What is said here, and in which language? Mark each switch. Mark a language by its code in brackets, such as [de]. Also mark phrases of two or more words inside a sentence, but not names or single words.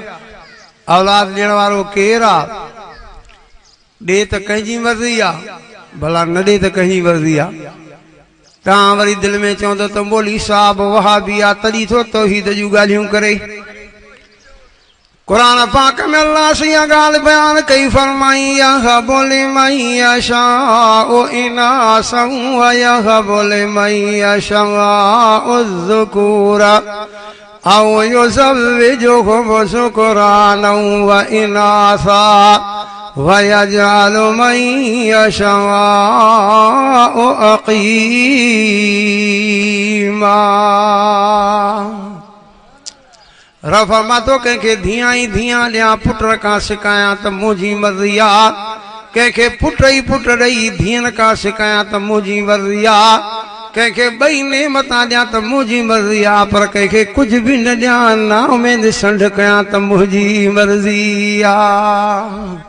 [sd] औलाद ॾियण वारो केरु आहे? ॾे त कंहिंजी मर्ज़ी आहे, भला न ॾे त कंहिंजी मर्ज़ी आहे। तव्हां वरी दिलि में चवंदो त मौलवी साहब वहाबी आहे तॾहिं थो तौहीद जूं ॻाल्हियूं करे। कुरान पाक में अल्लाह से यह गाल बयान कई फरमाई [ar] يهب لمن يشاء إناثا و يهب لمن يشاء الذكور أو يزوجهم ذكرانا و إناثا و يجعل من يشاء عقيما. [sd] रफ़ा मां तो कंहिंखे धीअ ई धीअ ॾियां पुट खां सिकायां त मुंहिंजी मर्ज़ी आहे, कंहिंखे पुट ई पुट ॾेई धीअनि खां सिकायां त मुंहिंजी मर्ज़ी आहे, कंहिंखे ॿई नेमतां ॾियां त मुंहिंजी मर्ज़ी आहे, पर कंहिंखे कुझु बि न ॾियां ना उमेद संड कयां त मुंहिंजी मर्ज़ी आहे।